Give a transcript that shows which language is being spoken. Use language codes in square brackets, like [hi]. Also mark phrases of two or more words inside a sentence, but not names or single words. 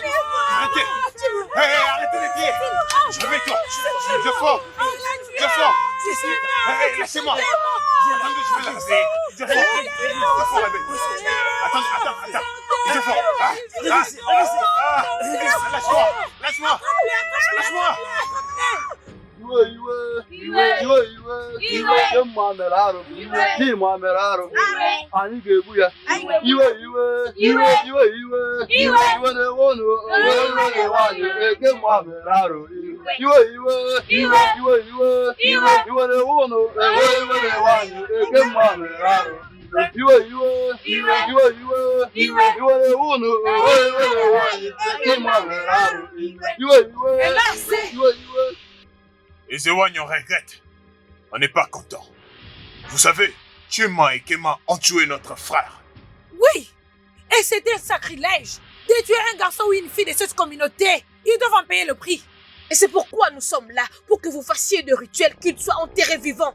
[fr] Arrêtez. Arrêtez de crier. Réveille-toi. Ejiofor, Ejiofor. Laissez-moi. Attendez, je vais la réveiller. Ejiofor, réveille-toi. Attends. Ejiofor. Lâche-moi. [ig] Anyị ga-egbu ya. Iwe na-ewe nwaanyị eke mma mere arụ. Iwe na-ewe ụnụ ewe na nwaanyị eke mma mere arụ. Iwe na-ewe ụnụ ewe na nwaanyị eke mma mere arụ. Iwe. [fr] Les Ewan, on regrette. On n'est pas content. Vous savez, Chema et Kema ont tué notre frère. Oui, et c'était un sacrilège de tuer un garçon ou une fille de cette communauté. Ils doivent en payer le prix. Et c'est pourquoi nous sommes là, pour que vous fassiez de rituels qu'ils soient enterrés vivants.